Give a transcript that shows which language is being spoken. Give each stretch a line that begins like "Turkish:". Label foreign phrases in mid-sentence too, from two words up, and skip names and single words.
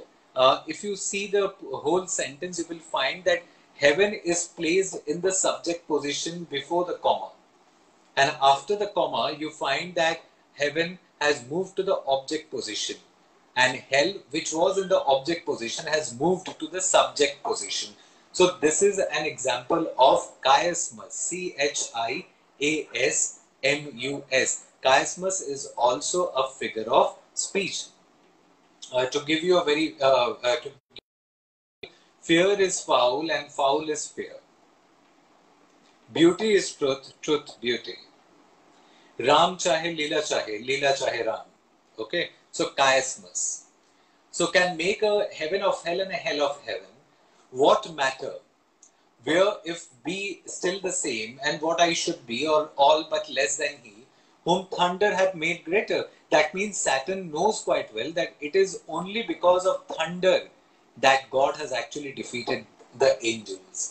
English: If you see the whole sentence, you will find that heaven is placed in the subject position before the comma. And after the comma, you find that heaven has moved to the object position. And hell, which was in the object position, has moved to the subject position. So this is an example of chiasmus. C-H-I-A-S-M-U-S. Chiasmus is also a figure of speech. To give you a very... fear is foul and foul is fear. Beauty is truth, truth beauty.
Hindi: Ram chahe, Leela chahe Ram.
English: Okay, so chiasmus. So can make a heaven of hell and a hell of heaven. What matter? Where if be still the same and what I should be or all but less than he, whom thunder hath made greater. That means Saturn knows quite well that it is only because of thunder that God has actually defeated the angels.